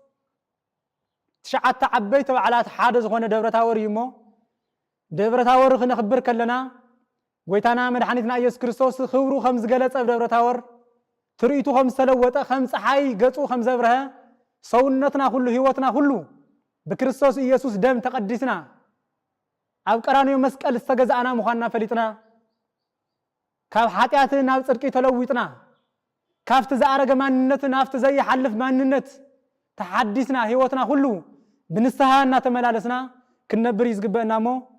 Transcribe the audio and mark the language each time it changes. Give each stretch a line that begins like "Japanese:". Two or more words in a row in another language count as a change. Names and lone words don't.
Tigrinya: ትሽዓተ ዓበይቲ በዓላት ሓደ ዝኾነ ደብረ ታቦር እዩ እሞ ደብረ ታቦር ክንኽብር ከለና ጎይታና መድኃኒትና ኢየሱስ ክርስቶስ ክብሩ ከም ዝገለጸ ደብረ ታቦር ትርኢቱ ከም ዝተለወጠ ከም ፀሓይ ገጹ ከም ዘብረሀ ሰውነትና ሁሉ ህይወትና ሁሉ በክርስቶስ ኢየሱስ ደም ተቀዲስና ኣብ ቀራንዮ መስቀል ዝተገዛእና ምዃንና ፈሊጥና ካብ ኃጢአት ናብ ጽድቂ ተለዊጥና ካብቲ ዝኣረገ ማንነት ናብቲ ዘይሐልፍ ማንነት ተሐዲስና ህይወትና ሁሉ ብንስሐ እናተመላለስና ክንነብር ይዝግበና እሞ